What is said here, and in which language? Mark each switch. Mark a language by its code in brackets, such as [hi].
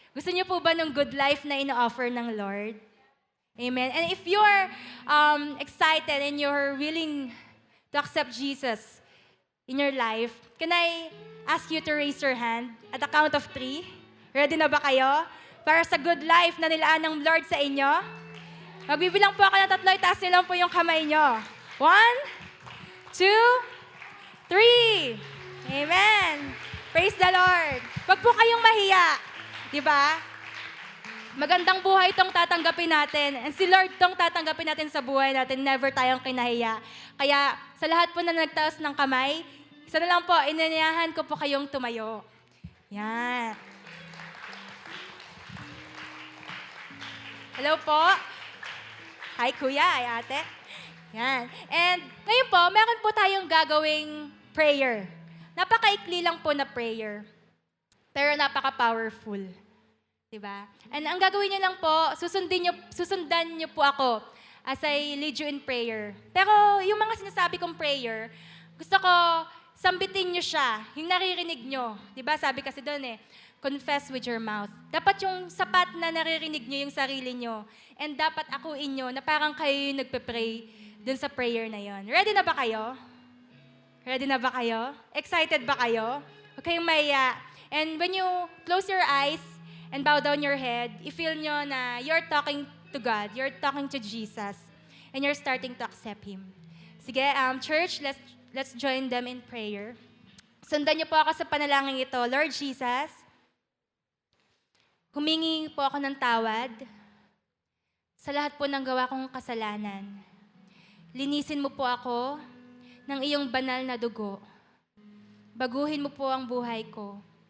[tl] Gusto niyo po ba ng good life na ino-offer ng Lord? Amen. [en] And if you're excited and you're willing to accept Jesus in your life, can I ask you to raise your hand at the count of 3? [tl] Ready na ba kayo? Para sa good life na nilaan ng Lord sa inyo? Magbibilang po ako ng 3, itaas niyo lang po yung kamay nyo. [en] 1, 2, 3. Amen. Praise the Lord. [tl] Huwag po kayong mahiya. Diba? Magandang buhay itong tatanggapin natin. And si Lord itong tatanggapin natin sa buhay natin. Never tayong kinahiya. Kaya sa lahat po na nagtaas ng kamay, isa na lang po, inanyayahan ko po kayong tumayo. Yan. Hello po. Hi kuya, hi ate. Yan. And ngayon po, meron po tayong gagawing prayer. Napakaikli lang po na prayer. Pero napaka-powerful. Diba? And ang gagawin niyo lang po, susundan niyo po ako as I lead you in prayer. Pero yung mga sinasabi kong prayer, gusto ko sambitin niyo siya, yung naririnig niyo. Diba? Sabi kasi doon confess with your mouth. Dapat yung sapat na naririnig niyo yung sarili niyo. And dapat akuin niyo na parang kayo yung nagpe-pray dun sa prayer na yon. Ready na ba kayo? Ready na ba kayo? Excited ba kayo? Huwag kayong maiya. [en] And when you close your eyes and bow down your head, [tl] i-feel nyo na [en] you're talking to God, you're talking to Jesus, and you're starting to accept Him. Sige, church, let's join them in prayer. [tl] Sundan niyo po ako sa panalangin ito. Lord Jesus, humingi po ako ng tawad sa lahat po ng gawa kong kasalanan. Linisin mo po ako ng iyong banal na dugo. Baguhin mo po ang buhay ko.